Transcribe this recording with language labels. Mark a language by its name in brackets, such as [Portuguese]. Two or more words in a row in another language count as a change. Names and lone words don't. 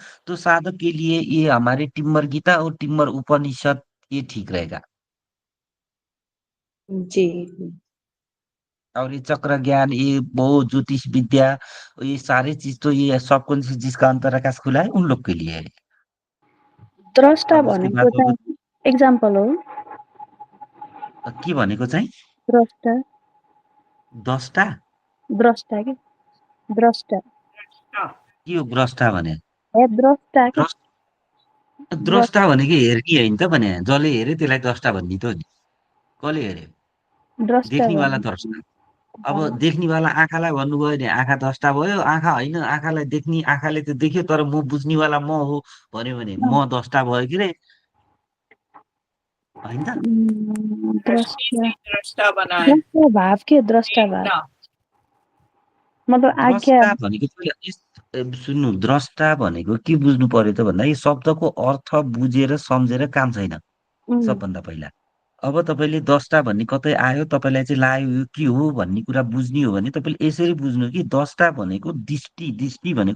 [Hindi] तो साधक के लिए ये हमारे टिम्बर गीता और टिम्बर उपनिषद ये ठीक रहेगा। जी और ये चक्र ज्ञान, ये बहुत ज्योतिष विद्या, ये सारे चीज तो ये सब कुछ जिसका अंतराकाश खुला है उन लोग के लिए है। द्रष्टा अब उसके [Nepali] भनेको [Hindi] बाद अब [Nepali] चाहिँ एक्जाम्पल हो। के भनेको चाहिँ द्रष्टा 10टा [Hindi] द्रष्टा के द्रष्टा हाँ [Nepali] के हो ग्रस्टा भने? ए द्रष्टा के द्रस द्रष्टा द्रष्टा भनेको हेर्ने होइन त भने, जसले हेऱ्यो त्यसलाई द्रष्टा भन्ने त हो नि। कसले हेऱ्यो? द्रष्टा देख्नेवाला भन्ने द्रष्टा। अब देख्नेवाला आँखालाई भन्नुभयो भने आँखा द्रष्टा भयो, आँखा होइन आँखालाई देख्ने, आँखाले त देख्यो तर म बुझ्नेवाला म हो भन्यो भने म द्रष्टा भयो कि रे, होइन त। दृष्टि द्रष्टा [Hindi] से दृष्टा बनाए, द्रष्टा भाव के द्रष्टा भाव देखना। मतलब आज्ञा। [Nepali] द्रष्टा भनेको पहिला सुन्नु, द्रष्टा भनेको के बुझ्नु पर्यो त भन्दा, यो शब्दको अर्थ बुझेर सम्झेर काम छैन उम्, सबभन्दा पहिला। अब तपाईँले द्रष्टा भन्ने कतै आयो, तपाईँलाई चाहिँ लाग्यो यो के हो भन्ने कुरा बुझ्ने हो भने तपाईँले यसरी बुझ्नु कि द्रष्टा भनेको दृष्टि, दृष्टि भनेको